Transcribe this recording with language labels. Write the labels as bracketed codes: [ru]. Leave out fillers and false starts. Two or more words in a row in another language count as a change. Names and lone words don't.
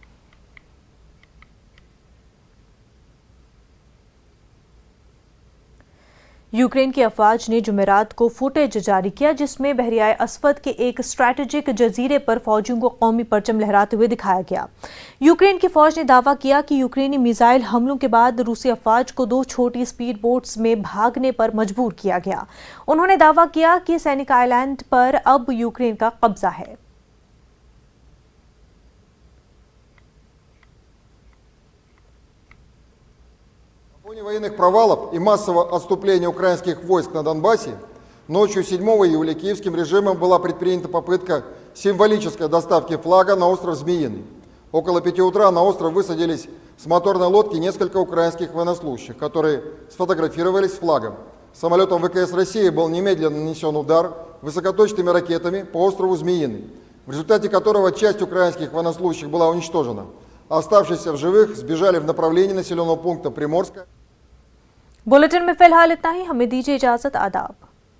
[ur] یوکرین کی افواج نے جمعرات کو فوٹیج جاری کیا جس میں بحیرۂ اسود کے ایک اسٹریٹیجک جزیرے پر فوجیوں کو قومی پرچم لہراتے ہوئے دکھایا گیا. یوکرین کی فوج نے دعویٰ کیا کہ یوکرینی میزائل حملوں کے بعد روسی افواج کو 2 چھوٹی [en] speed boats [ur] میں بھاگنے پر مجبور کیا گیا. انہوں نے دعویٰ کیا کہ سینک آئی لینڈ پر اب یوکرین کا قبضہ ہے. [ru] На фоне военных провалов и массового отступления украинских войск на Донбассе ночью 7 июля киевским режимом была предпринята попытка символической доставки флага на остров Змеиный. Около 5 утра на остров высадились с моторной лодки несколько украинских военнослужащих, которые сфотографировались с флагом. Самолетом ВКС России был немедленно нанесен удар высокоточными ракетами по острову Змеиный, в результате которого часть украинских военнослужащих была уничтожена. Оставшиеся в живых сбежали в направлении населенного пункта Приморска. [ur] بلیٹن میں فی الحال اتنا ہی. ہمیں دیجیے اجازت۔ آداب.